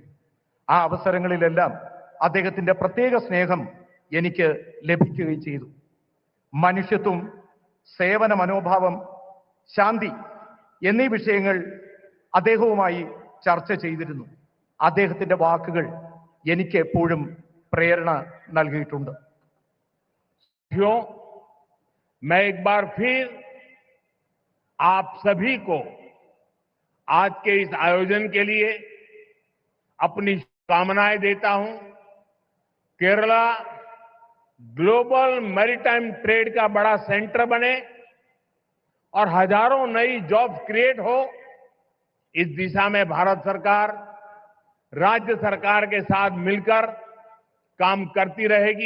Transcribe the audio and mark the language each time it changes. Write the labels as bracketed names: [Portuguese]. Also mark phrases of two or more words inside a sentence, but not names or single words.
[Malayalam] ആ അവസരങ്ങളിലെല്ലാം അദ്ദേഹത്തിന്റെ പ്രത്യേക സ്നേഹം എനിക്ക് ലഭിക്കുകയും ചെയ്തു. മനുഷ്യത്വം, സേവന മനോഭാവം, ശാന്തി എന്നീ വിഷയങ്ങൾ അദ്ദേഹവുമായി ചർച്ച ചെയ്തിരുന്നു. അദ്ദേഹത്തിന്റെ വാക്കുകൾ എനിക്ക് എപ്പോഴും പ്രേരണ നൽകിയിട്ടുണ്ട്. [Hindi] मैं एक बार फिर आप सभी को आज के इस आयोजन के लिए अपनी शुभकामनाएं देता हूं। केरला [English] global maritime trade [Hindi] का बड़ा सेंटर बने और हजारों नई [English] jobs create [Hindi] हो, इस दिशा में भारत सरकार राज्य सरकार के साथ मिलकर काम करती रहेगी।